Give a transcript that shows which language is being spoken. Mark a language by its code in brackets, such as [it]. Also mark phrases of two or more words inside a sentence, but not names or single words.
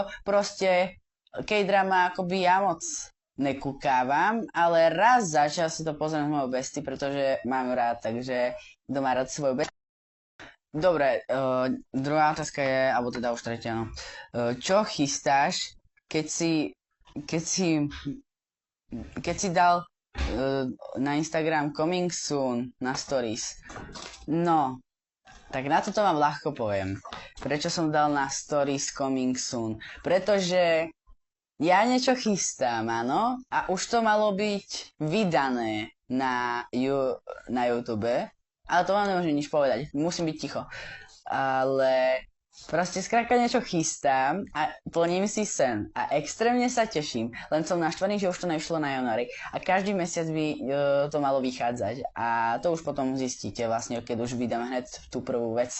[sk] Proste K-drama akoby ja moc nekúkávam, ale raz za čas si to pozriem s mojou bestie, pretože mám rád, takže kto má rád svoju bestie. Dobre, druhá otázka je, alebo teda už tretia, no. Čo chystáš, keď si dal na Instagram [en] coming soon [sk] na stories? No, tak na toto vám ľahko poviem. Prečo som dal na stories [en] coming soon? [sk] Pretože ja niečo chystám, áno, a už to malo byť vydané na YouTube, ale to vám nemôžem nič povedať, musím byť ticho. Ale proste skrátka niečo chystám a plním si sen a extrémne sa teším, len som naštvaný, že už to nešlo na januári a každý mesiac by to malo vychádzať a to už potom zistíte vlastne, keď už vydám hneď tú prvú vec.